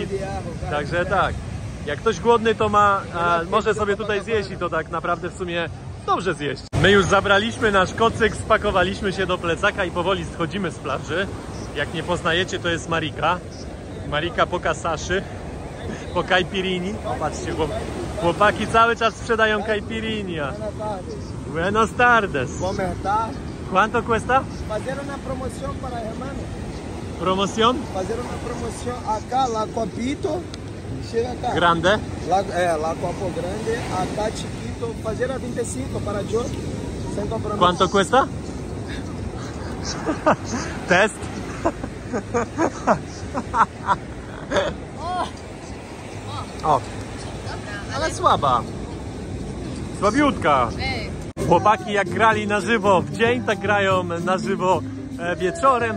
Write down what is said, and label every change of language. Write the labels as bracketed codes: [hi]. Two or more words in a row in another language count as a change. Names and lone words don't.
[pl] Także tak, jak ktoś głodny, to ma, może sobie tutaj zjeść i to tak naprawdę w sumie dobrze zjeść. My już zabraliśmy nasz kocyk, spakowaliśmy się do plecaka i powoli schodzimy z plaży. Jak nie poznajecie, to jest Marika. Marika po kasaszy, po caipirini. Patrzcie, chłopaki cały czas sprzedają caipirinha. [es] Buenos tardes. ¿Cuánto cuesta? [pt] Fazer uma promoção para a hermana. [es] ¿Promoción? [pt] Fazer uma promoção acá, lá Copito, chega acá. Grande. Lá Copo Grande, [es] acá Chiquito, [pt] fazer a 25 [es] para yo, [pt] sem compromisso. [es] ¿Cuánto cuesta? [pl] Test. O, ale słaba. Słabiutka. Chłopaki jak grali na żywo w dzień, tak grają na żywo wieczorem.